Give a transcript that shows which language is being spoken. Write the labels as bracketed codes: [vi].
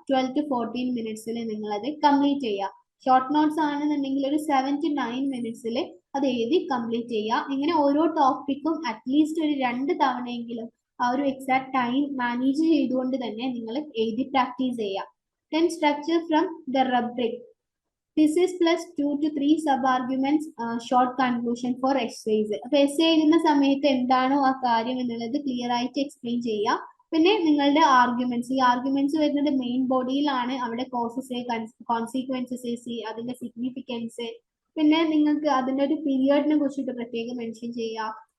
[ml] 12 to 14 മിനിറ്റ്സിൽ നിങ്ങൾ അത് complete ചെയ്യുക. ഷോർട്ട് നോട്ട്സ് ആണെന്നുണ്ടെങ്കിൽ ഒരു 7 to 9 മിനിറ്റ്സിൽ അത് എഴുതി കംപ്ലീറ്റ് ചെയ്യുക. ഇങ്ങനെ ഓരോ ടോപ്പിക്കും അറ്റ്ലീസ്റ്റ് ഒരു 2 തവണയെങ്കിലും ആ ഒരു എക്സാക്ട് ടൈം മാനേജ് ചെയ്തുകൊണ്ട് തന്നെ നിങ്ങൾ എഴുതി പ്രാക്ടീസ് ചെയ്യുക. [en] Then structure from the rubric, thesis plus 2 to 3 sub arguments, short conclusion for essays. [ml] അപ്പൊ എസ്സേ എഴുതുന്ന സമയത്ത് എന്താണോ ആ കാര്യം എന്നുള്ളത് ക്ലിയർ ആയിട്ട് എക്സ്പ്ലെയിൻ ചെയ്യുക. പിന്നെ നിങ്ങളുടെ ആർഗ്യുമെന്റ്സ്, ഈ ആർഗ്യുമെന്റ്സ് വരുന്നത് മെയിൻ ബോഡിയിലാണ്. അവിടെ കോസസ്, കോൺസിക്വൻസസ്, അതിന്റെ സിഗ്നിഫിക്കൻസ്, പിന്നെ നിങ്ങൾക്ക് അതിൻ്റെ ഒരു പീരിയഡിനെ കുറിച്ചിട്ട് പ്രത്യേകം മെൻഷൻ ചെയ്യുക.